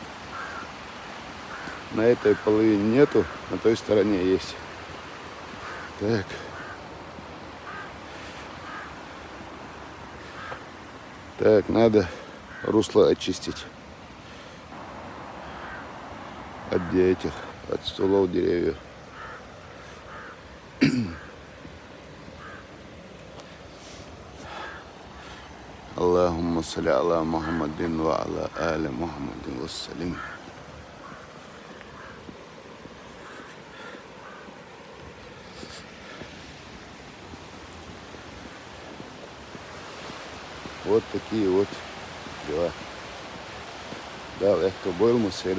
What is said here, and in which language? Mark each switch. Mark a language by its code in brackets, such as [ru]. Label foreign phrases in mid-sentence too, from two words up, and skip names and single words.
[ru] На этой половине нету, на той стороне есть. Так. Так, надо русло очистить от стволов деревьев. [ar] اللهم صل على محمد وعلى آل محمد وسلم. [ru] Вот такие вот дела. Да, легко бойлмусыля.